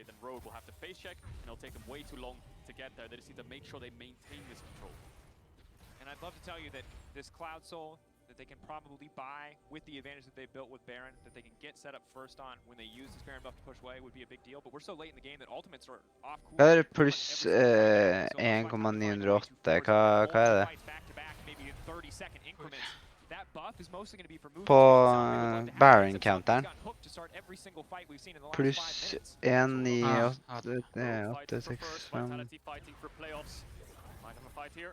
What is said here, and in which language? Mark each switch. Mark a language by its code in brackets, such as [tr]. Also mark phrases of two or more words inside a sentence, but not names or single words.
[en] And Rogue will have to face check, and it'll take them way too long to get there. They just need to make sure they maintain this control. And I'd love to tell you that this Cloud Soul that they can probably buy with the advantage that they've built with Baron, that they can get set up first on when they use this Baron buff to push away would be a big deal. But we're so late in the game that ultimates are off cool. [no] Hva er det pluss 1,908? Hva er det? På Baron-counteren. Pluss 1,9,865.